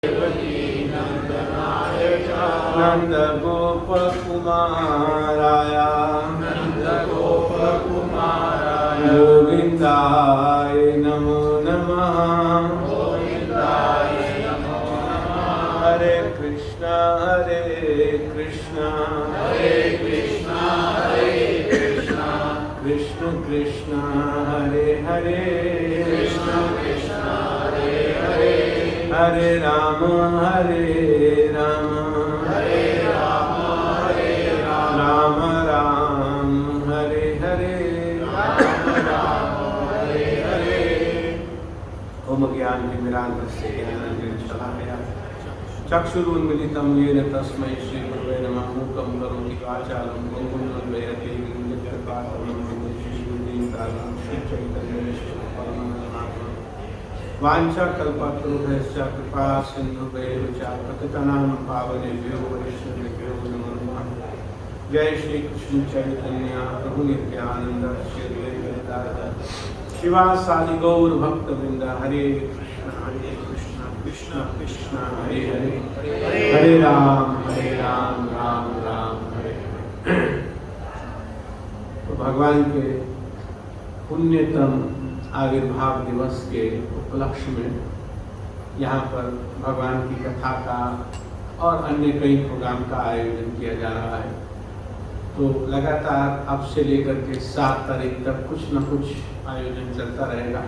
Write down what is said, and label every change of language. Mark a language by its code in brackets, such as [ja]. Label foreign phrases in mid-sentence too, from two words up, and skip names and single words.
[sa] नंद गोप कुमाराय गोविंदाय नमो नमः। हरे कृष्णा कृष्ण कृष्ण हरे हरे हरे राम राम राम हरे हरे। ओम ज्ञान तिमिरान्धस्य ज्ञानाञ्जनशलाकया चक्षुरुन्मिलितं येन तस्मै श्रीगुरवे नमः। मूकं करोति वाचालं पङ्गुं लङ्घयते गिरिं यत्कृपातमहं वन्दे श्रीगुरुदीनतालं श्रीचैतन्येश्वरपरमात्मनं। वाञ्छाकल्पतरुभ्यश्च कृपा सिन्धुभ्यैव च पतितानां पावनेभ्यो वैष्णवेभ्यो नमो नमः। जय श्री कृष्ण चैतन्य प्रभु नित्यानंद श्री अद्वैत शिवासादि गौर भक्तवृंद। हरे कृष्ण कृष्ण कृष्ण हरे हरे हरे राम राम राम हरे। [hi] तो भगवान के पुण्यतम आविर्भाव दिवस के उपलक्ष्य में यहाँ पर भगवान की कथा का और अन्य कई प्रोग्राम का आयोजन किया जा रहा है। तो लगातार अब से लेकर के 7 तारीख तक कुछ न कुछ आयोजन चलता रहेगा।